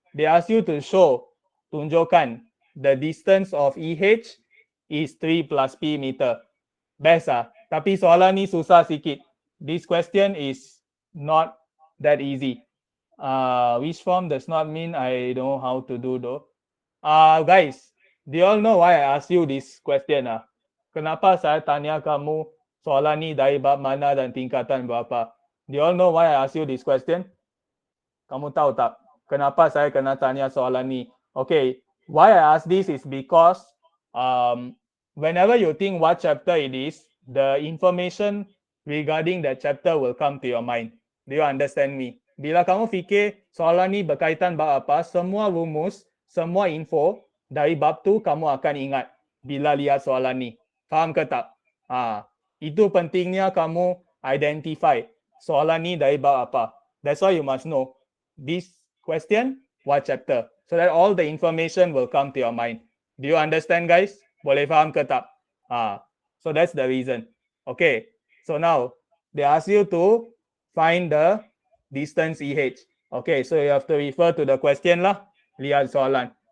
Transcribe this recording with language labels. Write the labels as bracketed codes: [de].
[en] They ask you to show, tunjukkan, the distance of EH is 3 plus P meter. [ms] Best tapi soalan ni susah sikit. [en] This question is not that easy. Which form does not mean I know how to do though. Guys, do you all know why I ask you this question? [ms] Kenapa saya tanya kamu soalan ni dari bab mana dan tingkatan berapa? [en] Do you all know why I ask you this question? [ms] Kamu tahu tak? Kenapa saya kena tanya soalan ni? [en] Okay, why I ask this is because whenever you think what chapter it is, the information regarding that chapter will come to your mind. Do you understand me? [ms] Bila kamu fikir soalan ni berkaitan bab apa, semua rumus, semua info dari bab tu kamu akan ingat bila lihat soalan ni. Faham ke tak? Itu pentingnya kamu identify soalan ni dari bab apa. [en] That's why you must know this question, what chapter. So that all the information will come to your mind. Do you understand guys? [ms] Boleh faham ke tak? [en] So that's the reason. Okay. So now they ask you to find the distance EH. Okay. So you have to refer to the question lah. [ms] Lihat soalan.